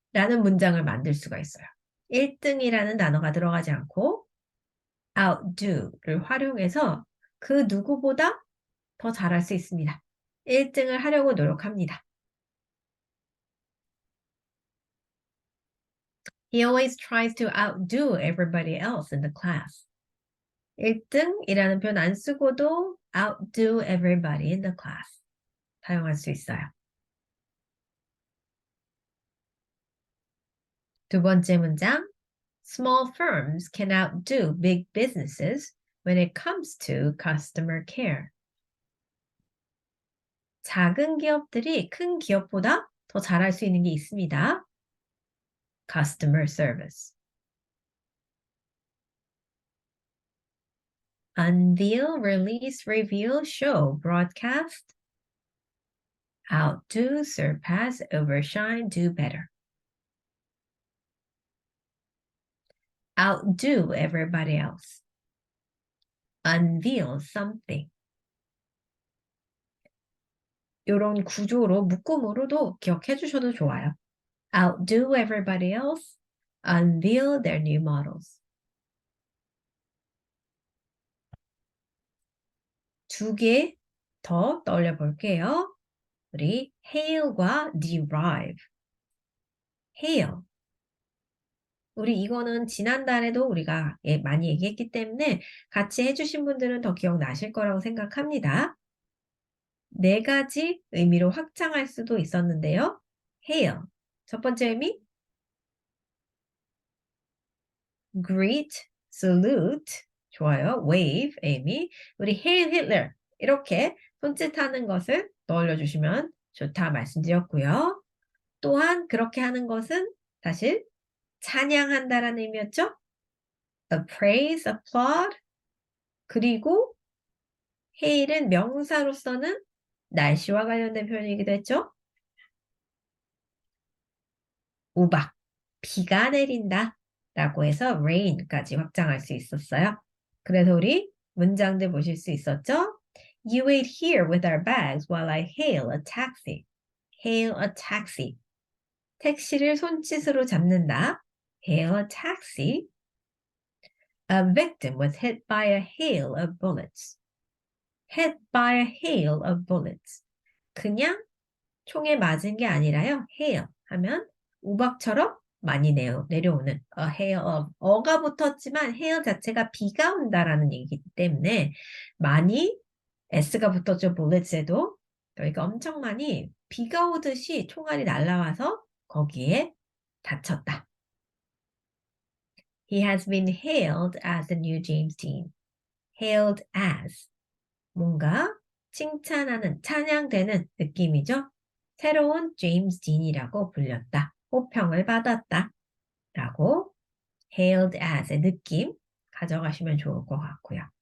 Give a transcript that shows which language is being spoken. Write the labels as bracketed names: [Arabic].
[Korean] 라는 문장을 만들 수가 있어요. 1등이라는 단어가 들어가지 않고 outdo를 활용해서 그 누구보다 더 잘할 수 있습니다. 1등을 하려고 노력합니다. [English] He always tries to outdo everybody else in the class. [Korean] 1등이라는 표현 안 쓰고도 [English] outdo everybody in the class [Korean] 사용할 수 있어요. 두 번째 문장. [English] Small firms can outdo big businesses when it comes to customer care. [Korean] 작은 기업들이 큰 기업보다 더 잘할 수 있는 게 있습니다. [English] Customer service. Unveil, release, reveal, show, broadcast. Outdo, surpass, overshine, do better. Outdo everybody else. Unveil something. [Korean] 이런 구조로 묶음으로도 기억해 주셔도 좋아요. [English] Outdo everybody else. Unveil their new models. [Korean] 두 개 더 떠올려 볼게요. 우리 hail과 derive. hail. 우리 이거는 지난달에도 우리가 많이 얘기했기 때문에 같이 해주신 분들은 더 기억나실 거라고 생각합니다. 네 가지 의미로 확장할 수도 있었는데요. hail. 첫 번째 의미, greet, salute. 좋아요. wave, 의미. [English] 우리 hail Hitler. [Korean] 이렇게 손짓하는 것을 떠올려 주시면 좋다 말씀드렸고요. 또한 그렇게 하는 것은 사실 찬양한다라는 의미였죠. [English] praise, applaud. [Korean] 그리고 hail은 명사로서는 날씨와 관련된 표현이기도 했죠. 우박, 비가 내린다 라고 해서 rain까지 확장할 수 있었어요. 그래서 우리 문장들 보실 수 있었죠? [English] You wait here with our bags while I hail a taxi. Hail a taxi. [Korean] 택시를 손짓으로 잡는다. [English] Hail a taxi. A victim was hit by a hail of bullets. Hit by a hail of bullets. [Korean] 그냥 총에 맞은 게 아니라요. hail 하면 우박처럼 많이 내려오는 [English] a hail of [Korean] 어가 붙었지만 hail 자체가 비가 온다라는 얘기이기 때문에 많이 s가 붙었죠. bullets에도 그러니까 엄청 많이 비가 오듯이 총알이 날라와서 거기에 다쳤다. [English] He has been hailed as the new James Dean. [Korean] Hailed as 뭔가 칭찬하는, 찬양되는 느낌이죠. 새로운 제임스 딘이라고 불렸다. 호평을 받았다. 라고 hailed as의 느낌 가져가시면 좋을 것 같고요.